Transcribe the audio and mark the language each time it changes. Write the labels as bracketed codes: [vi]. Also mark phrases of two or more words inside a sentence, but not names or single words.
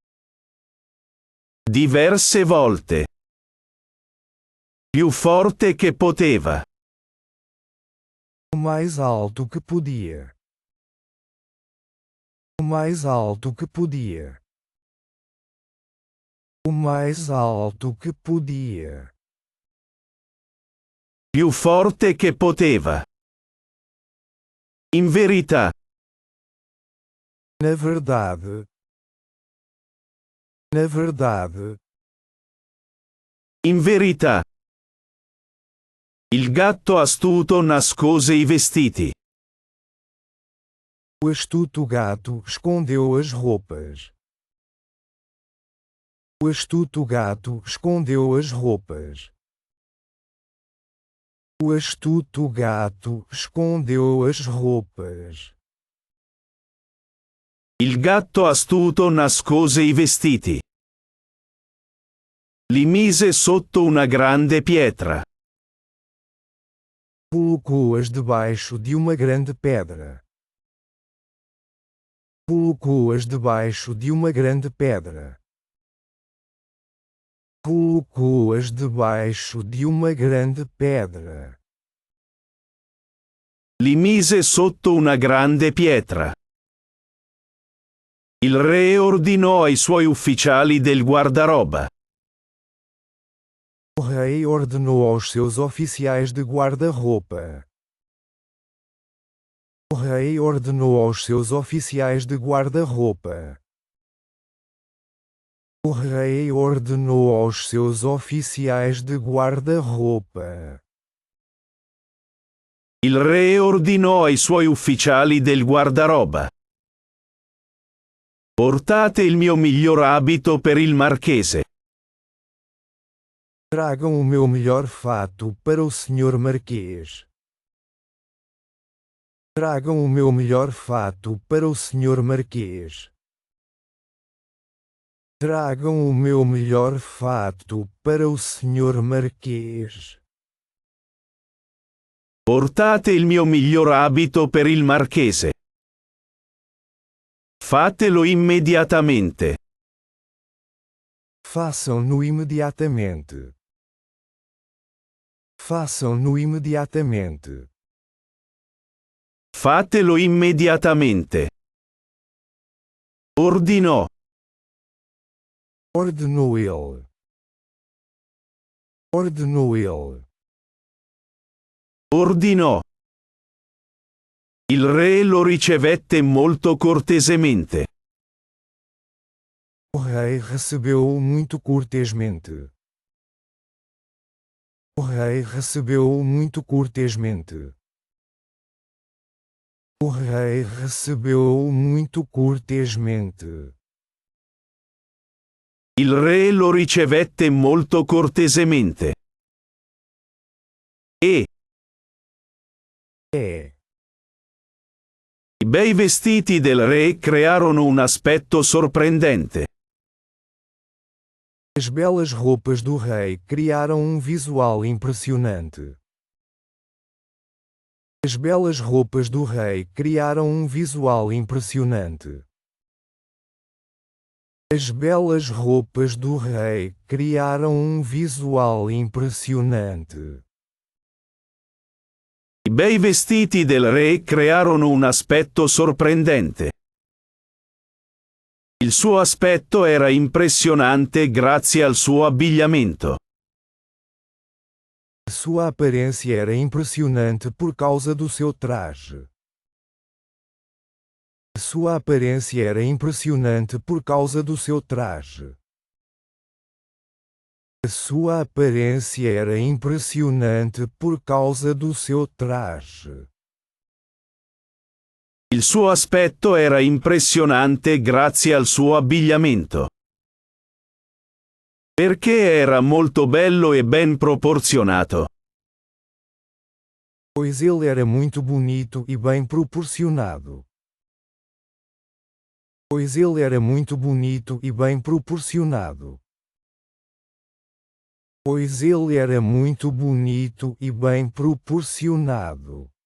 [it] Diverse volte. Più forte che poteva. [pt] O mais alto que podia. O mais alto que podia. O mais alto que podia. [it] Più forte che poteva. In verità. [pt] Na verdade. Na verdade. [it] In verità. Il gatto astuto nascose i vestiti. [pt] O astuto gato escondeu as roupas. O astuto gato escondeu as roupas. O astuto gato escondeu as roupas. [it] Il gatto astuto nascose i vestiti. Li mise sotto una grande pietra. [pt] Colocou-as debaixo de uma grande pedra. Colocou-as debaixo de uma grande pedra. Colocou-as debaixo de uma grande pedra. [it] Li mise sotto una grande pietra. Il re ordinò ai suoi ufficiali del guardaroba. [pt] O rei ordenou aos seus oficiais de guarda-roupa. O rei ordenou aos seus oficiais de guarda-roupa. O rei ordenou aos seus oficiais de guarda-roupa. [it] Il re ordinò ai suoi ufficiali del guardaroba. Portate il mio miglior abito per il marchese. [pt] Tragam o meu melhor fato para o senhor marquês. Tragam o meu melhor fato para o senhor marquês. Tragam o meu melhor fato para o senhor marquês. [it] Portate il mio miglior abito per il marchese. Fatelo immediatamente. [pt] Façam-no imediatamente. Façam-no imediatamente. [it] Fatelo immediatamente. Ordinò. [pt] Ordenou ele. Ordenou ele. [it] Ordinò. Il re lo ricevette molto cortesemente. [pt] O rei recebeu-o muito cortesmente. O rei recebeu-o muito cortesmente. O rei recebeu-o muito cortesmente. [it] Il re lo ricevette molto cortesemente. E i bei vestiti del re crearono un aspetto sorprendente. [pt] As belas roupas do rei criaram visual impressionante. As belas roupas do rei criaram visual impressionante. As belas roupas do rei criaram visual impressionante. [it] I bei vestiti del re crearono un aspetto sorprendente. Il suo aspetto era impressionante grazie al suo abbigliamento. [pt] Sua aparência era impressionante por causa do seu traje. Sua aparência era impressionante por causa do seu traje. Sua aparência era impressionante por causa do seu traje. [it] Il suo aspetto era impressionante grazie al suo abbigliamento. Perché era molto bello e ben proporzionato. [pt] Pois ele era muito bonito e bem proporcionado. Pois ele era muito bonito e bem proporcionado. Pois ele era muito bonito e bem proporcionado.